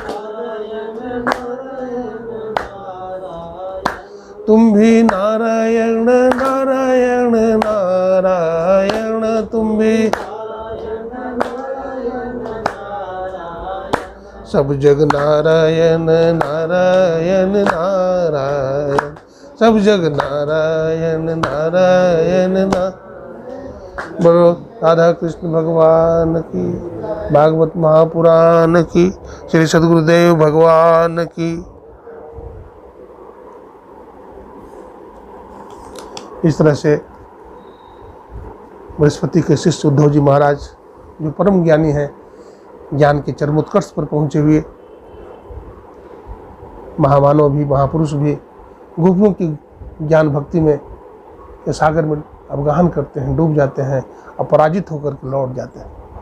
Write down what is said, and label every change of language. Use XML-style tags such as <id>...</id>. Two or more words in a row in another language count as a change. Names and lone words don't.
<hi>तुम भी नारायण नारायण नारायण, तुम भी, सब जग नारायण नारायण नारायण, सब जग नारायण नारायण नारायण। बोलो राधा कृष्ण भगवान की, भागवत महापुराण की, श्री सद्गुरुदेव भगवान की। इस तरह से बृहस्पति के शिष्य उद्धव जी महाराज, जो परम ज्ञानी हैं, ज्ञान के चरमोत्कर्ष पर पहुंचे हुए महामानव भी, महापुरुष भी, गोपियों की ज्ञान भक्ति में के सागर में अवगाहन करते हैं, डूब जाते हैं, अपराजित होकर के लौट जाते हैं।</hi>